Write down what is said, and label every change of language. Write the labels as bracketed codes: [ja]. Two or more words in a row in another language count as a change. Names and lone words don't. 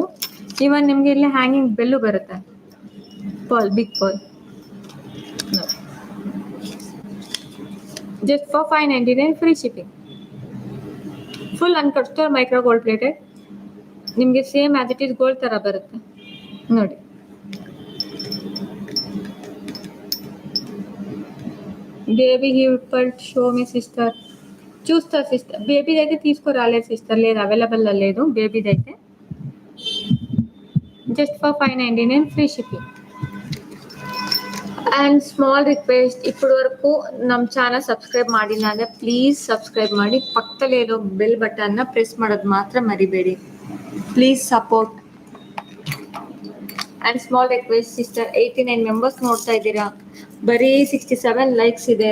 [kn] ಇವನ್ ನಿಮ್ಗೆ ಇಲ್ಲಿ [en] hanging bell [kn] ಬರುತ್ತೆ, ಪರ್ಲ್, [en] big pearl. just for 599 free shipping. full uncut store micro gold plated, [kn] ನಿಮಗೆ [en] same as it is gold [kn] ತರ ಬರುತ್ತೆ ನೋಡಿ. [te] బేబీ హిప్పల్ట్ [en] show me sister [te] చూస్తా సిస్టర్. బేబీది అయితే తీసుకురాలేదు సిస్టర్, లేదు అవైలబుల్ లేదు బేబీది అయితే. [en] just for 599 free shipping. and small request, [kn] ಇಪ್ಪటి ವರೆಗೂ ನಮ್ಮ ಚಾನಲ್ ಸಬ್ಸ್ಕ್ರೈಬ್ ಮಾಡಿಲ್ಲ ಅಂದರೆ [en] please subscribe [kn] ಮಾಡಿ, ಪಕ್ಕದಲ್ಲೇ ಇರೋ [en] bell button [kn] ಪ್ರೆಸ್ ಮಾಡೋದು ಮಾತ್ರ ಮರಿಬೇಡಿ. [en] please support. and small request sister, [kn] 89 ಮೆಂಬರ್ಸ್ ನೋಡ್ತಾ ಇದ್ದೀರಾ, ಬರೀ 67 ಲೈಕ್ಸ್ ಇದೆ.